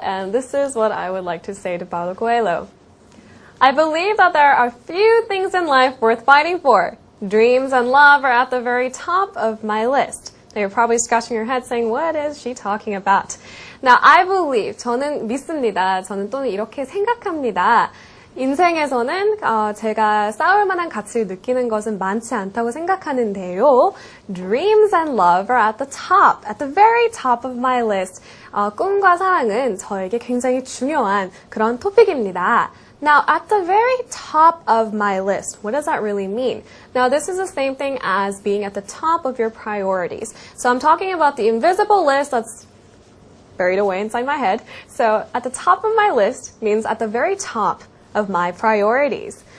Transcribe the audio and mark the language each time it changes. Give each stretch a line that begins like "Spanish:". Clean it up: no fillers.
English: And this is what I would like to say to Paulo Coelho. I believe that there are few things in life worth fighting for. Dreams and love are at the very top of my list. Now you're probably scratching your head saying, what is she talking about? Now I believe,
Korean: 저는 믿습니다. 저는 또는 이렇게 생각합니다. 인생에서는 제가 싸울 만한 가치를 느끼는 것은 많지 않다고 생각하는데요.
English: Dreams and love are at the very top of my list.
Korean: 꿈과 사랑은 저에게 굉장히 중요한 그런 토픽입니다.
English: Now, at the very top of my list, what does that really mean? Now, this is the same thing as being at the top of your priorities. So I'm talking about the invisible list that's buried away inside my head. So at the top of my list means at the very top of my priorities.